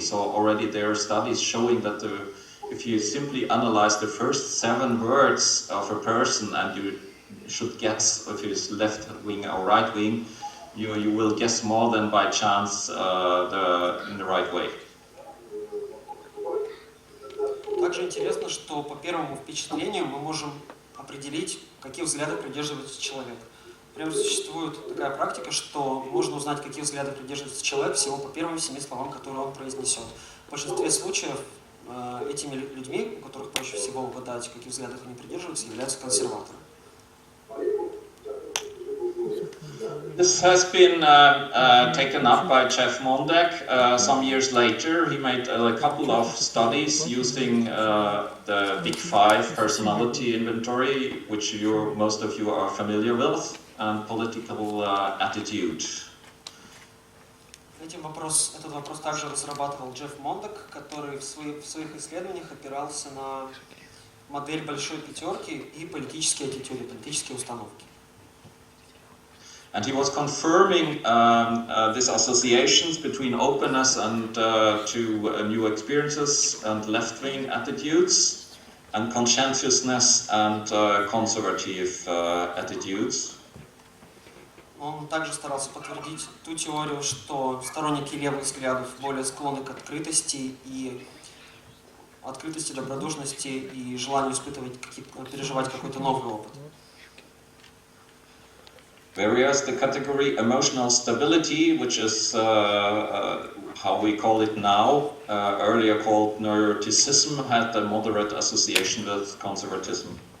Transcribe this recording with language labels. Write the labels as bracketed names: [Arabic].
[English] So already there are studies showing that if you simply analyze the first 7 words of a person and you should guess if it's left wing or right wing, you will guess more than by chance in the right way. [Russian] Также интересно, что по первому впечатлению мы можем определить, какие взгляды придерживается человек. Например, существует такая практика, что можно узнать, какие взгляды придерживается человек всего по первым 7 словам, которые он произнесет. В большинстве случаев этими людьми, у которых проще всего угадать, каких взглядов они придерживаются, являются консерваторы. [English] This has been taken up by Jeff Mondek some years later. He made a couple of studies using the Big 5 personality inventory, which most of you are familiar with, and political attitude. [Russian] Этот вопрос также разрабатывал Джефф Мондек, который в своих исследованиях опирался на модель большой пятерки и политические аттитюды, политические установки. [English] And he was confirming these associations between openness and to new experiences and left-wing attitudes, and conscientiousness and conservative attitudes. [Russian] Он также старался подтвердить ту теорию, что сторонники левых взглядов более склонны к открытости, добродушности и желанию переживать какой-то новый опыт. [English] Whereas the category emotional stability, which is how we call it now, earlier called neuroticism, had a moderate association with conservatism.